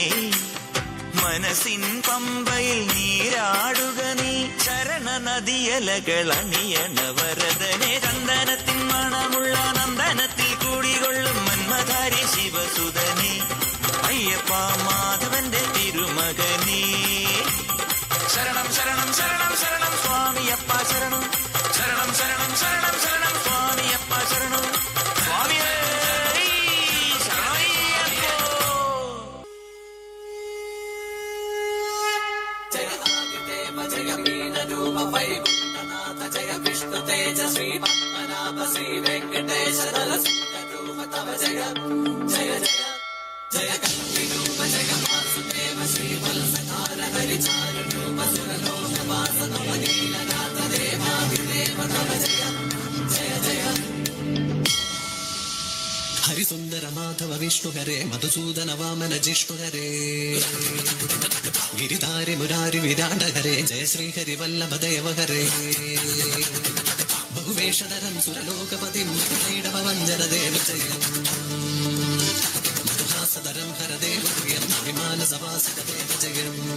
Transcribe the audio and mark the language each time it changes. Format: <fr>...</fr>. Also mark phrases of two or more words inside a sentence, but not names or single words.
<ml>മനസ്സിൻ പമ്പയിൽ നീരാടുക നീ ശരണ നദിയലകൾ അണിയണ വരദനെ ചന്ദനത്തിൻ മണമുള്ള നന്ദനത്തിൽ കൂടികൊള്ളും മന്മധാരി ശിവസുതനെ അയ്യപ്പ മാധവന്റെ തിരുമകനേ ശരണം ശരണം ശരണം ശരണം സ്വാമിയപ്പ ശരണം ശരണം ശരണം ശരണം ശരണം സ്വാമിയപ്പ ശരണം സ്വാമിയേ</ml> <sa>జయ మీనరూప వైకుంఠనాథ జయ విష్ణు తేజ శ్రీ పద్మనాభ శ్రీ వెంకటేశ నరసింహరూప తవ జయ జయ జయ జయ కల్కి రూప జయ వాసుదేవ శ్రీ వలసకార హరిచార రూప సురలోక వాస తవ నీలనాథ దేవాదిదేవ తవ జయ జయ జయ హరిసుందర మాధవ విష్ణు హరే మధుసూదన వామన జిష్ణు హరే गिरिधारि मुरारि विराट हरे जय श्री हरि वल्लभ देव हरे बहुवेशधरं सुरलोकपतिं क्रीडभवञ्जन देव जय मधुहासधरं हर देव प्रियं विमानसवासित देव जय</sa>